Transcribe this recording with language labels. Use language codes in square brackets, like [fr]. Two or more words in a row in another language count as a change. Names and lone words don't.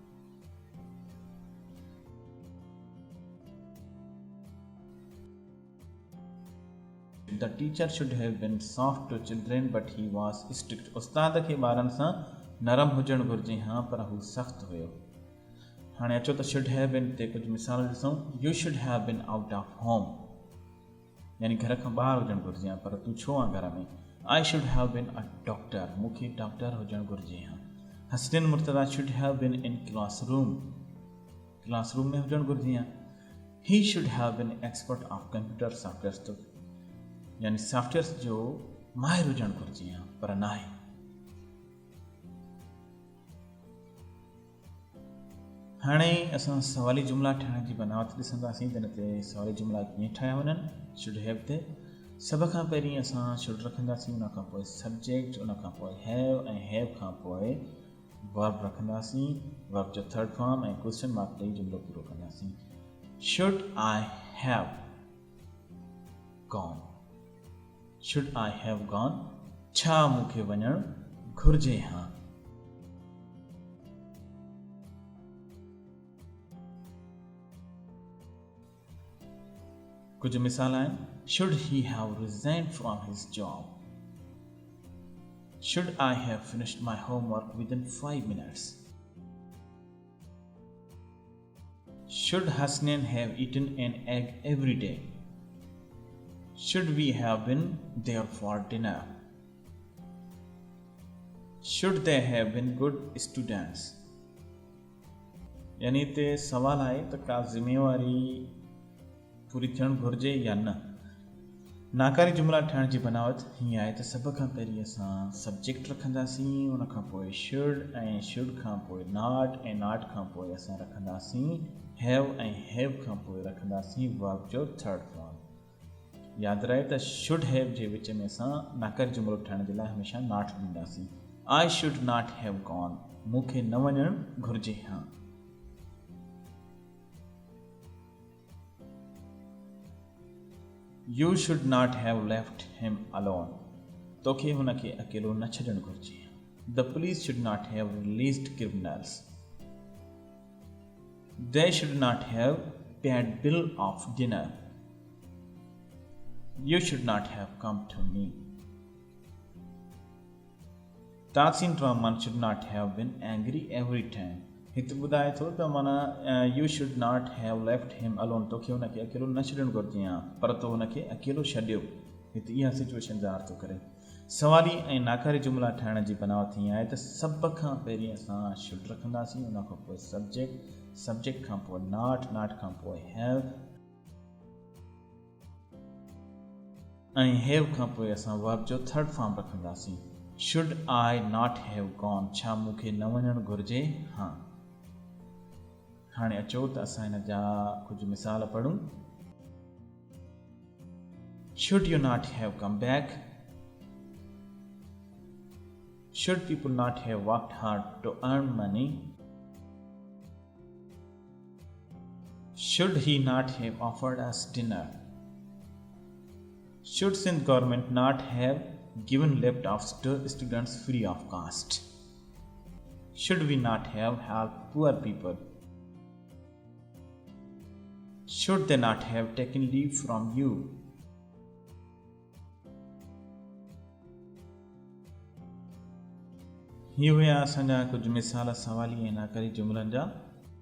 [en] The teacher should have been soft to children but he was strict। [sd] उस्ताद खे ॿारनि सां नरम हुजणु घुरिजे हा पर हू सख़्तु हुयो। हाणे अचो त [en] should have been [sd] ते कुझु मिसाल ॾिसूं। [en] you should have been out of home, [sd] यानी घर खां ॿाहिरि हुजणु घुरिजे हा पर तूं छो आहे घर में। [en] I should have been a doctor, [sd] मूंखे डॉक्टर हुजणु घुरिजे हा। हसनैन मुर्तज़ा [en] should have been in classroom, [sd] क्लासरूम में हुजणु घुरिजे हा। [en] he should have been expert of computer software, [sd] यानी सॉफ्टवेयर जो माहिर हुजणु घुरिजे हा पर न आहे। हाणे असां सवाली जुमला ठाहिण जी बनावट ॾिसंदासीं त हिन ते सवाली जुमला कीअं ठाहिया वञनि। [en] should have [sd] ते सभ खां पहिरीं असां शुड रखंदासीं, उन खां पोइ सब्जेक्ट, उन खां पोइ हैव खां पोइ वर्ब रखंदासीं, वर्ब जो [en] third form [sd] ऐं [en] question mark [sd] ॾेई जुमिलो पूरो कंदासीं। [en] Should I have gone, should I have gone, [sd] छा मूंखे वञणु घुर्जे हा। कुछ मिसाल आहिनि। [en] Should he have resigned from his job? Should I have finished my homework within 5 minutes? Should Hasnain have eaten an egg every day? Should we have been there for dinner? Should they have been good students? [sd] यानी ते सवाल आहे त का ज़िम्मेवारी पूरी थियणु घुरिजे या न। नाकारी जुमिला ठाहिण जी बनावट हीअं आहे त सभ खां पहिरीं असां सब्जेक्ट रखंदासीं, उन खां पोइ शुड, ऐं शुड खां पोइ नॉट, ऐं नॉट खां पोइ असां रखंदासीं हैव, ऐं हैव खां पोइ रखंदासीं वर्ब जो [en] third form. [sd] यादि रहे त [en] should have [sd] जे विच में असां नाकारी जुमिलो ठाहिण जे लाइ हमेशह नॉट ॾींदासीं। [en] I should not have gone, [sd] मूंखे न वञणु घुरिजे हा। [en] You should not have left him alone, [sd] तोखे हुनखे अकेलो न छॾणु घुरिजे। [en] The police should not have released criminals. They should not have paid bill of dinner. You should not have come to me. Tahsin Rahman should not have been angry every time. [sd] हिते ॿुधाए थो त माना [en] you should not have left him alone, [sd] तोखे हुनखे अकेलो न छॾणु घुरिजे हा, पर तो हुनखे अकेलो छॾियो। हिते इहा सिचुएशन ज़ाहिर थो करे। सवाली ऐं नाकारी जुमिला ठाहिण जी बनावट हीअं आहे त सभ खां पहिरीं असां शुड रखंदासीं, उन खां पोइ सब्जेक्ट, सब्जेक्ट खां पोइ नॉट, नॉट खां पोइ हैव, ऐं हैव खां पोइ असां वर्ब जो [en] third form [sd] रखंदासीं। [en] Should I not have gone, [sd] छा मूंखे न वञणु घुरिजे हा। हाणे अचो त असां हिन जा कुझु मिसाल पढ़ूं। [en] Should you not have come back? Should people not have worked hard to earn money? Should he not have offered us dinner? Should Sindh government not have given laptops to students free of cost? Should we not have helped poor people? Should they not have taken leave from you? [sd] ये हुआ असांजा कुछ मिसाल सवाली ऐं नाकारी जुमलनि जा।